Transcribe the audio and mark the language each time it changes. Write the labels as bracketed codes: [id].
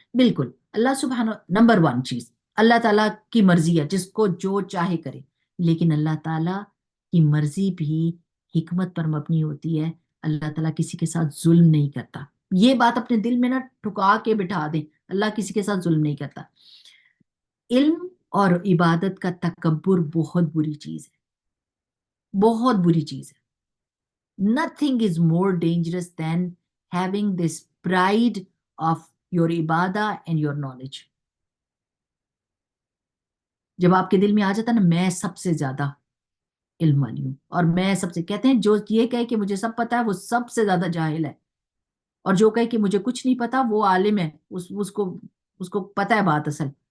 [ur] بالکل، اللہ سبحانہ، number one چیز، اللہ تعالیٰ کی مرضی ہے، جس کو جو چاہے کرے، لیکن اللہ تعالیٰ کی مرضی بھی حکمت پر مبنی ہوتی ہے. اللہ تعالیٰ کسی کے ساتھ ظلم نہیں کرتا. یہ بات اپنے دل میں نہ ٹھکا کے بٹھا دیں، اللہ کسی کے ساتھ ظلم نہیں کرتا. علم اور عبادت کا تکبر بہت بری چیز ہے، بہت بری چیز ہے. [en] Nothing is more dangerous than having this pride of your ibadah and your knowledge. [ur] جب آپ کے دل میں آ جاتا نا میں سب سے زیادہ علم والی ہوں، اور میں سب سے، کہتے ہیں جو یہ کہے کہ مجھے سب پتا ہے وہ سب سے زیادہ جاہل ہے، اور جو کہے کہ مجھے کچھ نہیں پتا وہ عالم ہے، اس کو پتا ہے بات اصل.